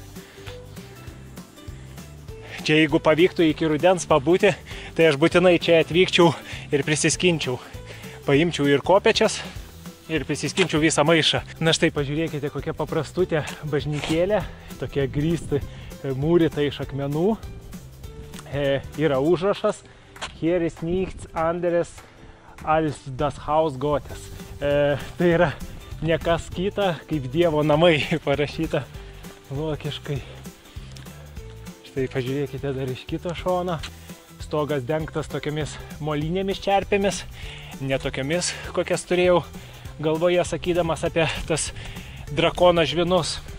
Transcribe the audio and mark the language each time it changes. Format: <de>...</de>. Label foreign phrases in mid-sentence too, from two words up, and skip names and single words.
<lt>Čia jeigu pavyktų iki rudens pabūti, tai aš būtinai čia atvykčiau ir prisiskinčiau. Paimčiau ir kopečias ir prisiskinčiau visą maišą. Na štai pažiūrėkite, kokia paprastutė bažnytėlė, tokia grįsti mūryta iš akmenų. Yra užrašas</lt> <de>Hier ist nichts anderes als das Haus Gottes.</de> <lt>Tai yra ne kas kita, kaip Dievo namai parašyta vokiškai. Štai pažiūrėkite dar iš kito šono. Stogas dengtas tokiamis molinėmis čerpėmis, ne tokiamis, kokias turėjau galvoje sakydamas apie tas drakono žvinus.</lt>